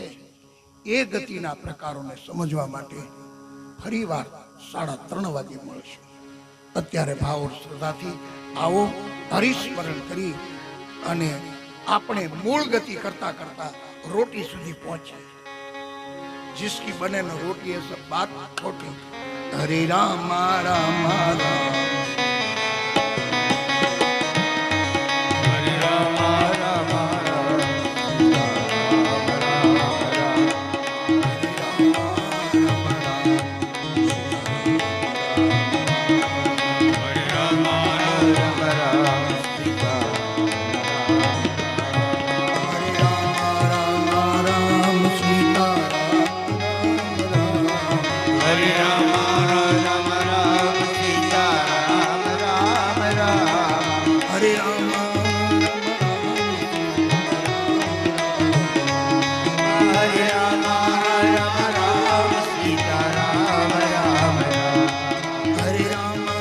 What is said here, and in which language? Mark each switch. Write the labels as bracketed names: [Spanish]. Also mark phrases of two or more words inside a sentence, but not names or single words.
[Gujarati] એ ગતિના પ્રકારોને સમજવા માટે ફરીવાર 3:30 વાગે મળશે. અત્યારે ભાવ શ્રદ્ધાથી આવો, હરિસ્મરણ કરી અને આપણે મૂળ ગતિ કરતા કરતા रोटी સુધી પહોંચે. [Hindi] जिसकी बने न रोटी है सब बात खोटी. [Sanskrit] हरे राम राम राम હરે રામ રામ રામ હરે રામ રામ રામ સીતા हरे राम राम सीता હરે રામ રામ રામ સીતા રામ રામ हरे राम હરે રામ રામ રામ સીતા રામ રામ हरे राम